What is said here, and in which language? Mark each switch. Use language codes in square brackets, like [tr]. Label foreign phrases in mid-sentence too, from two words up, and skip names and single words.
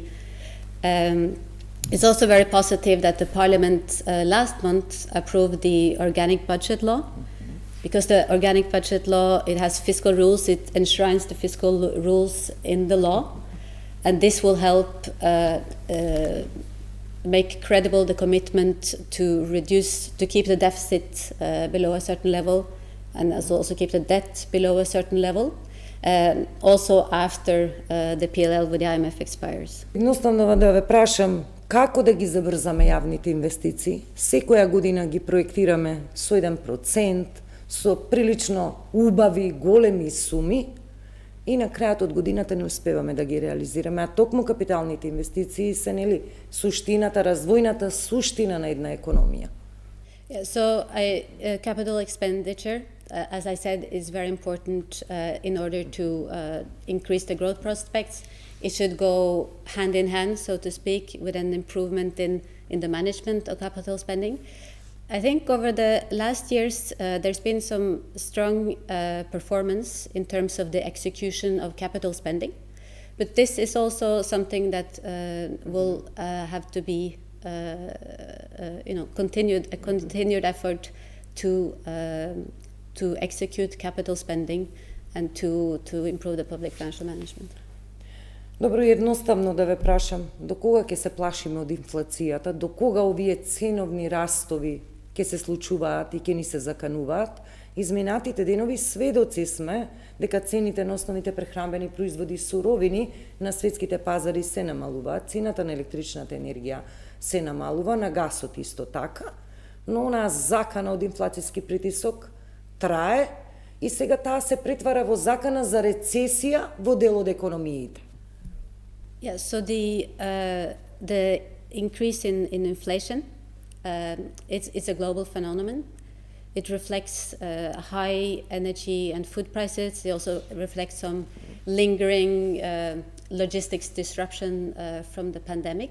[en] It's also very positive that the Parliament last month approved the organic budget law, because the organic budget law, it has fiscal rules, it enshrines the fiscal rules in the law, and this will help make credible the commitment to keep the deficit below a certain level, and also keep the debt below a certain level, also after the PLL with the IMF expires. [mk] Едноставно да ве прашам, како да ги забрзаме јавните инвестиции? Секоја година ги проектираме со 1%, со прилично убави, големи суми, и на крајот од годината не успеваме да ги реализираме, а токму капиталните инвестиции се нели суштината, развојната суштина на една економија. [en] Yeah, so capital expenditure, as I said, is very important in order to increase the growth prospects. It should go hand in hand, so to speak, with an improvement in the management of capital spending. I think over the last years, there's been some strong performance in terms of the execution of capital spending. But this is also something that will have to be a continued effort to execute capital spending and to improve the public financial management. [mk] Добро, едноставно да ве прашам, до кога ќе се плашиме од инфлацијата, до кога овие ценовни растови ќе се случуваат и ќе ни се закануваат? Изминатите денови сведоци сме дека цените на основните прехранбени производи и суровини на светските пазари се намалуваат, цената на електричната енергија се намалува, на гасот исто така, но онаа закана од инфлацијски притисок трае и сега таа се претвара во закана за рецесија во дел од економиите. [en] Yeah, so the increase in inflation, it's a global phenomenon. It reflects high energy and food prices. It also reflects some lingering logistics disruption from the pandemic.